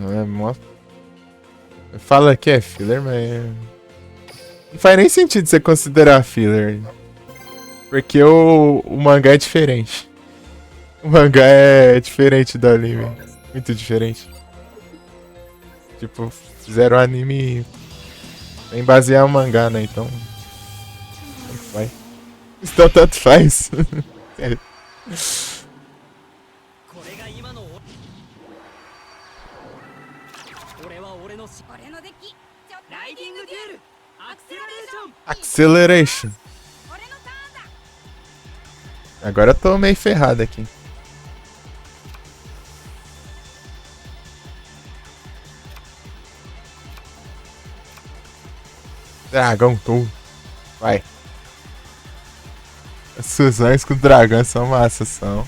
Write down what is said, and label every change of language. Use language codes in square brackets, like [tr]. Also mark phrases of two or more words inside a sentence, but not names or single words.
[pt] Fala que é filler, mas não faz nem sentido você considerar filler, porque o mangá é diferente. O mangá é diferente do anime, muito diferente. Tipo, fizeram o anime sem basear o mangá, né? Então vai. Então tanto faz. Sério. [ja] これが今の俺は俺の俺のデッキ [en] Riding Duel Acceleration Acceleration. [ja] 俺のターンだ。 [pt] Agora eu tô meio ferrado aqui. Dragão Tool. Vai. As fusões com o dragão são massa, são.